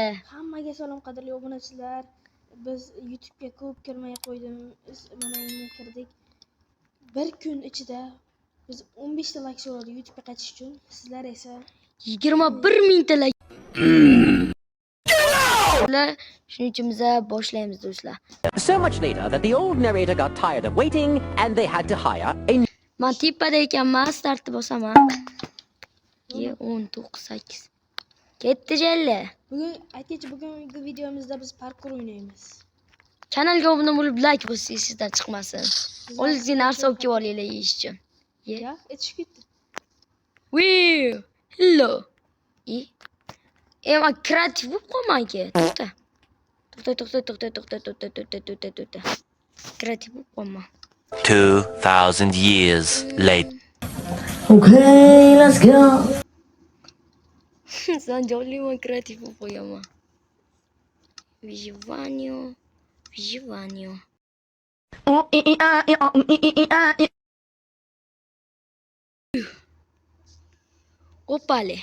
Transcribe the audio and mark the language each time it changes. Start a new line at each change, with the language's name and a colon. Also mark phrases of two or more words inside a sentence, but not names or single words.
Uzbek: Hammaga salom qadrli obunachilar. Biz YouTube'ga ko'p kirmay qo'ydimiz. Mana endi kirdik. Bir kun ichida biz 15 ta like so'radik YouTube'ga qaytish uchun. Sizlar esa 21 ta like. Shuning uchun biz boshlaymiz do'stlar.
English: So much later that the old narrator got tired of waiting and they had to hire a
Uzbek: Men tepada ekanman, startni bosaman. 19-8. Ketdi jalla. bugungi videomizda biz parkour o'ynaymiz. Kanalga obuna bo'lib like bosing, sizdan chiqmasin. O'zingizga narsa olib kelib olinglar yeyish uchun. Ya, etishib ketdi. Hello. Men kreativ bo'lib qolmayki. To'xta. Kreativ bo'lib qolma.
English: 2000 years later. Okay, let's go.
Uzbek: Sen jollyman kreativ bo'lib qo'yaman.
Russian: Выживание. Opale.